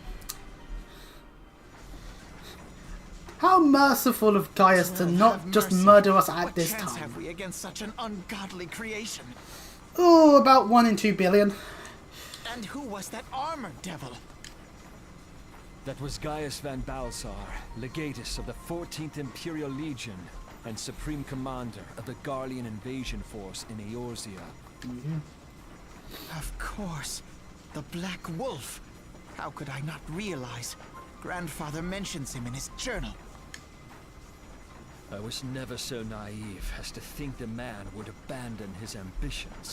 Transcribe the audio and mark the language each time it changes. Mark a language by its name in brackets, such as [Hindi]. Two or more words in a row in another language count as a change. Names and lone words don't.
[English] How merciful of Gaius to not just murder us at this What chance time. have we against such an ungodly creation? Oh, about 1 in 2 billion. And who was that armored devil? That was Gaius van Balsar, legatus of the 14th Imperial Legion and Supreme Commander of the Garlean invasion force in Eorzea. Of course. The Black Wolf. How could I not realize? Grandfather mentions him in his journal. I was never so naive as to think the man would abandon his ambitions.